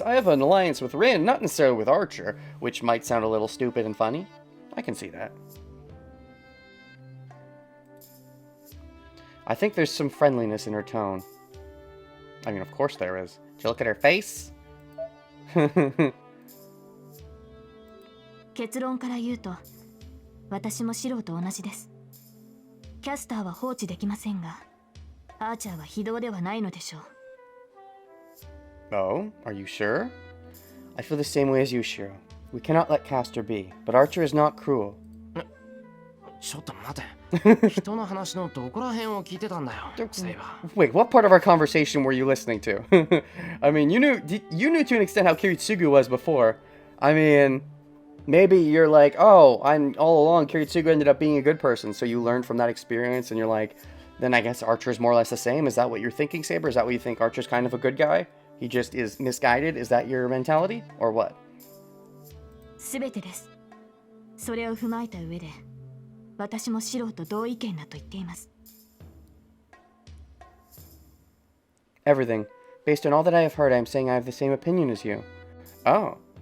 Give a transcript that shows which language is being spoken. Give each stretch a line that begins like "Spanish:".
English: I have an alliance with Rin, not necessarily with Archer, which might sound a little stupid and funny. I can see that. I think there's some friendliness in her tone. I mean, of course there is. Did you look at her face?
Japanese: 結論から言うと、私もシロと同じです。キャスターは放置できませんが、アーチャーは非道ではないのでしょう。
English: Oh, are you sure? I feel the same way as you, Shiro. We cannot let Castor be, but Archer is not cruel.
Japanese: ちょっと待て。人の話のどこら辺を聞いてたんだよ、セイバー。
English: Wait, what part of our conversation were you listening to? I mean, you knew to an extent how Kiritsugu was before. I mean, maybe you're like, oh, I'm all along Kiritsugu ended up being a good person, so you learned from that experience, and you're like, then I guess Archer's more or less the same. Is that what you're thinking, Saber? Is that what you think Archer's kind of a good guy? He just is misguided? Is that your mentality? Or what?
Japanese: すべてです。それを踏まえた上で、私もシロと同意見だと言っています。
English: Everything. Based on all that I have heard, I'm saying I have the same opinion as you. Oh.